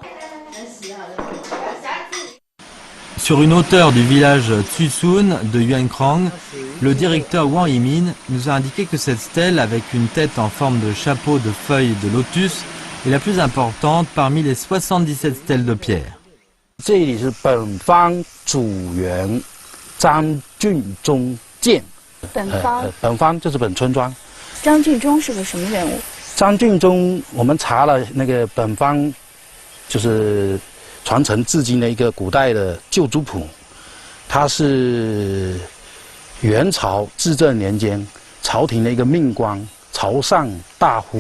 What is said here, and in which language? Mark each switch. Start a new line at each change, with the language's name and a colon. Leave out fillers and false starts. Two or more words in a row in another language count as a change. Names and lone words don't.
French: Sur une hauteur du village Tsusun de Yuan Krang, le directeur Wang Yimin nous a indiqué que cette stèle avec une tête en forme de chapeau de feuilles de lotus est la plus importante parmi les 77 stèles de pierre.
Chinese: 这里是本方主人张俊忠建。本方就是本村庄。张俊忠是个什么人物？张俊忠，我们查了那个本方，就是传承至今的一个古代的旧族谱，他是元朝至正年间朝廷的一个命官，朝上大夫。